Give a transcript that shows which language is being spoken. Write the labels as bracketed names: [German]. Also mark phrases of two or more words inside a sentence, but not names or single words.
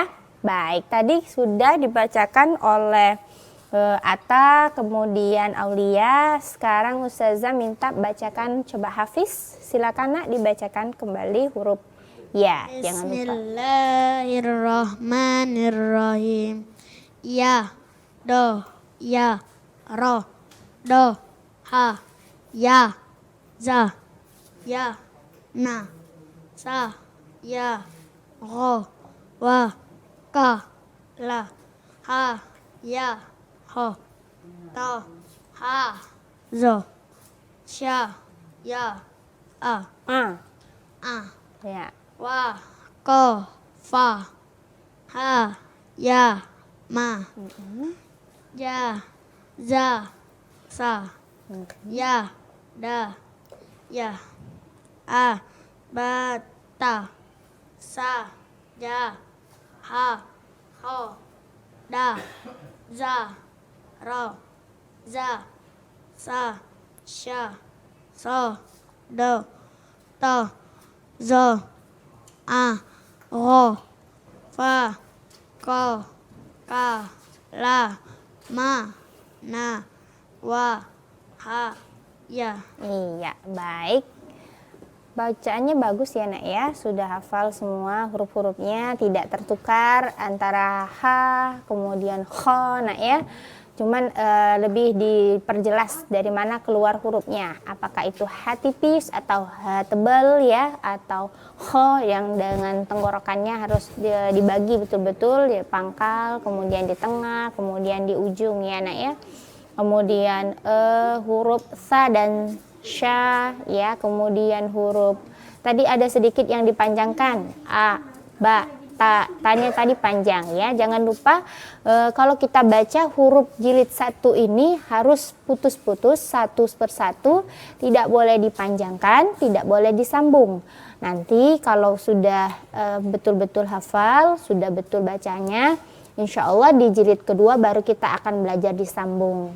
[Indonesian] Baik, tadi sudah dibacakan oleh Atta, kemudian Aulia. Sekarang Ustazah minta bacakan, coba Hafiz, silakan nak dibacakan kembali huruf ya. Jangan lupa. [Arabic] بسم الله الرحمن الرحيم. [Indonesian] Ya, [Arabic] ض، ي، ر، ض, ح، ي، ز، ي، ن، س، ي، ر، و، ك، ل، ه، ي، خ, ط، ه، ظ، ش، ي، ا, [Indonesian] Ya. [Arabic] و، ق، ف، ه، ي، م، ي، ز، س، ي, د، ي، ا، ب، ت, س، ي, ح، خ, د، ذ، ر، ز، س، ش، ص، ض، ط، ظ، ع، ر، ف، ق، ك، ل، م، ن، و، ه، ي. [Indonesian] Iya, baik. Bacaannya bagus ya nak ya, sudah hafal semua huruf-hurufnya, tidak tertukar antara H kemudian kho nak ya. Cuman lebih diperjelas dari mana keluar hurufnya, apakah itu H tipis atau H tebal ya, atau kho yang dengan tenggorokannya harus dibagi betul-betul, di pangkal, kemudian di tengah, kemudian di ujung ya nak ya. Kemudian huruf sa dan sya ya, kemudian huruf tadi ada sedikit yang dipanjangkan a, ba, ta, tanya tadi panjang ya. Jangan lupa kalau kita baca huruf jilid 1 ini harus putus-putus satu persatu, tidak boleh dipanjangkan, tidak boleh disambung. Nanti kalau sudah betul-betul hafal, sudah betul bacanya, [Arabic] إن شاء الله [Indonesian] di jilid kedua baru kita akan belajar disambung.